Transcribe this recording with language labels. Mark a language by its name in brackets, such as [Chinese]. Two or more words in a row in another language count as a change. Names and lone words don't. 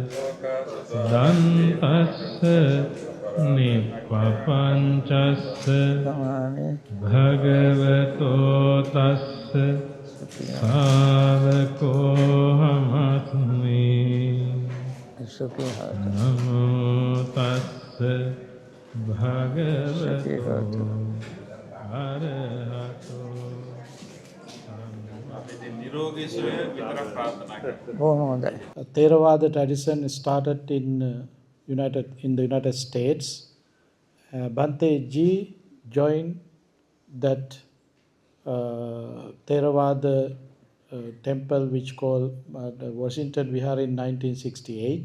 [Pali] Dantassa Nippapanchassa Bhagavato Tassa Savakohamasmi Namo Tassa Bhagavato Arahato [English] Theravada tradition started in the United States. Bhante Ji joined that Theravada temple which called the Washington Vihar in 1968.